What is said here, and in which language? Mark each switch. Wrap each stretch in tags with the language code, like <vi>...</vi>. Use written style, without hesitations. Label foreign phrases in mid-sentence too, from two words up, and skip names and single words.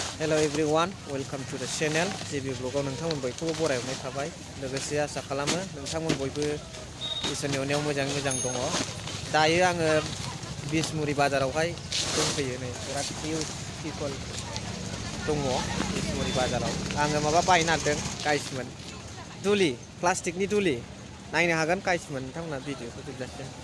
<en>Hello everyone, welcome to the channel.</en> <brx>JB vlog-आव नोंथांमोन बयखौबो बरायहरनाय थाबाय। लोगोसे आसा खालामो नोंथांमोन बयबो इसोरनि अननायाव मोजां दङ। दायो आङो बिशमुरि बाजारावहाय दंफैयो नै बिराद</brx> <en>huge people</en> <brx>दङ बिशमुरि बाजाराव। आङो माबा बायनो नागिरदों गाइसमोन दुलि प्लास्टिकनि दुलि नायनो हागोन गाइसमोन नोंथांमोना भिडिअखौ जोबजासिम।</brx>